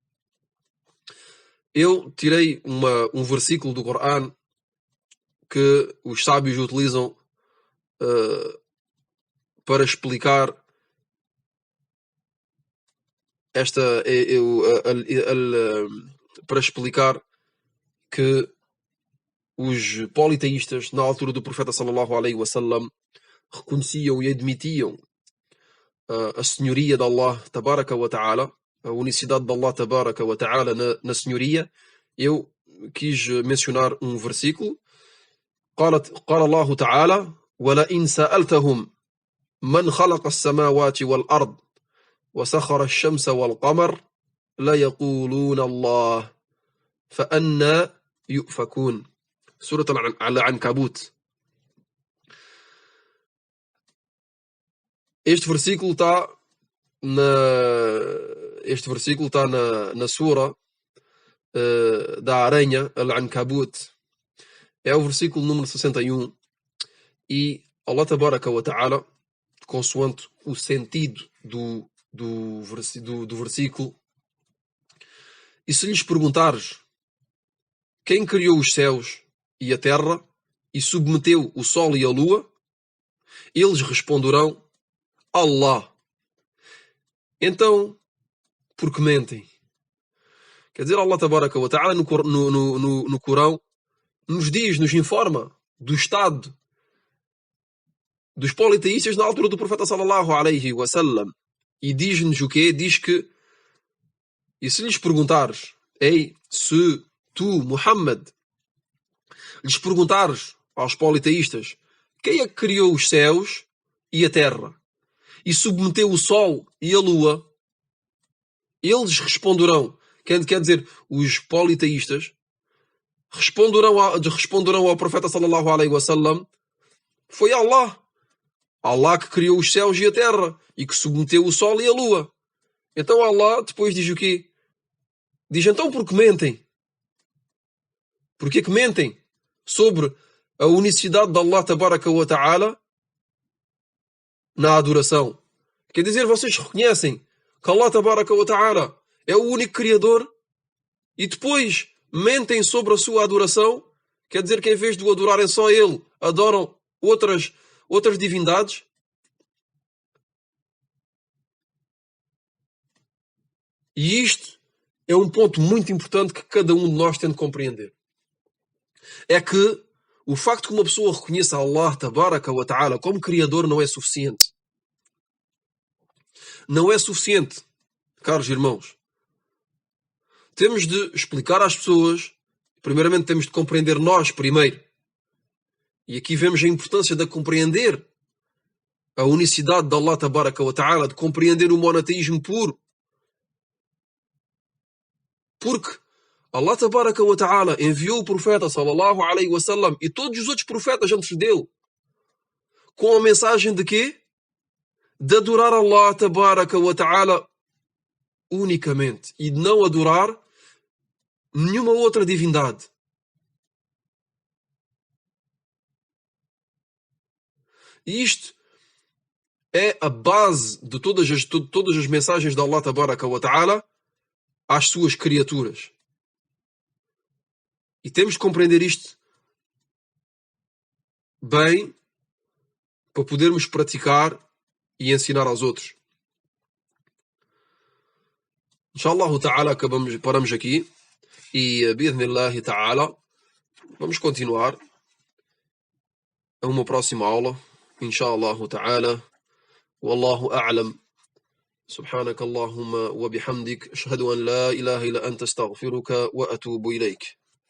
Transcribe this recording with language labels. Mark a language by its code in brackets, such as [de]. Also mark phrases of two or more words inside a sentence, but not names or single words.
[pt] Eu tirei um versículo do Corão que os sábios utilizam para explicar para explicar que os politeístas, na altura do profeta [ar] صلى الله عليه وسلم, [pt] reconheciam e admitiam a senhoria de [ar] الله تبارك وتعالى, [pt] a unicidade de [ar] الله تبارك وتعالى [pt] na senhoria. Eu quis mencionar um versículo. [ar] قال الله تعالى ولئن سألتهم من خلق السماوات والأرض وسخر الشمس والقمر ليقولون الله فأنا يؤفكون. سورة العنكبوت. [pt] Este versículo está na sura da aranha, Al-Ankabut. É o versículo número 61. E [ar] الله تبارك وتعالى, [pt] consoante o sentido do versículo, e se lhes perguntares quem criou os céus e a terra e submeteu o sol e a lua, eles responderão Allah. Então, por que mentem? Quer dizer, [ar] الله تبارك وتعالى [pt] no Corão nos informa do estado dos politeístas na altura do profeta [ar] صلى الله عليه وسلم. [pt] E diz-nos o quê? Diz que, e se lhes perguntares, se tu, Muhammad, lhes perguntares aos politeístas quem é que criou os céus e a terra e submeteu o sol e a lua, eles responderão, quer dizer, os politeístas responderão ao profeta [ar] صلى الله عليه وسلم, [pt] foi Allah que criou os céus e a terra e que submeteu o sol e a lua. Então Allah depois diz o quê? Diz, então por que mentem? Porquê que mentem sobre a unicidade de [ar] الله تبارك وتعالى [pt] na adoração? Quer dizer, vocês reconhecem que [ar] الله تبارك وتعالى [pt] é o único criador e depois mentem sobre a sua adoração? Quer dizer que em vez de o adorarem só ele, adoram outras divindades? E isto é um ponto muito importante que cada um de nós tem de compreender. É que o facto que uma pessoa reconheça [ar] الله تبارك وتعالى [pt] como criador não é suficiente. Não é suficiente, caros irmãos. Temos de explicar às pessoas, primeiramente temos de compreender nós primeiro. E aqui vemos a importância de compreender a unicidade de [ar] الله تبارك وتعالى, [pt] de compreender o monoteísmo puro. Porque [ar] الله تبارك وتعالى [pt] enviou o profeta [ar] صلى الله عليه وسلم [pt] e todos os outros profetas antes dele com a mensagem de quê? De adorar [ar] الله تبارك وتعالى [pt] unicamente e de não adorar nenhuma outra divindade. E isto é a base de todas as mensagens de [ar] الله تبارك وتعالى [pt] às suas criaturas. E temos de compreender isto bem para podermos praticar e ensinar aos outros. [ar] إن شاء الله تعالى [pt] paramos aqui e [ar] بإذن الله تعالى [pt] vamos continuar a uma próxima aula. [ar] إن شاء الله تعالى. والله أعلم. سبحانك اللهم وبحمدك أشهد أن لا إله إلا أنت أستغفرك وأتوب إليك.